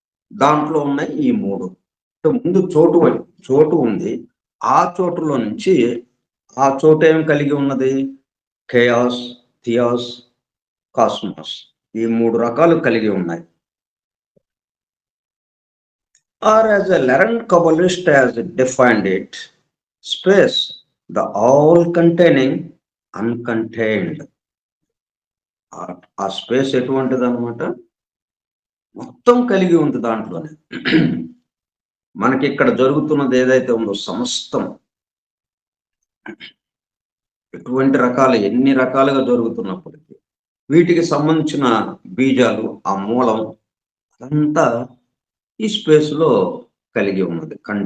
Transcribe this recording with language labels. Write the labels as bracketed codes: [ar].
[te] దాంట్లో ఉన్నాయి ఈ 3. ముందు చోటు ఉంది. ఆ చోటులో నుంచి ఆ చోటు ఏం కలిగి ఉన్నది? కేయాస్, థియాస్, కాస్మాస్ ఈ 3 రకాలు కలిగి ఉన్నాయి. [en] Or as a learned Kabbalist has defined it, space, the all-containing, uncontained. [te] ఆ స్పేస్ ఎటువంటిది అనమాట, మొత్తం కలిగి ఉంది దాంట్లోనే. మనకి ఇక్కడ జరుగుతున్నది ఏదైతే ఉందో సమస్తం, ఎటువంటి రకాలు ఎన్ని రకాలుగా జరుగుతున్నప్పటికీ వీటికి సంబంధించిన బీజాలు, ఆ మూలం అదంతా ఈ స్పేస్ లో కలిగి ఉన్నది.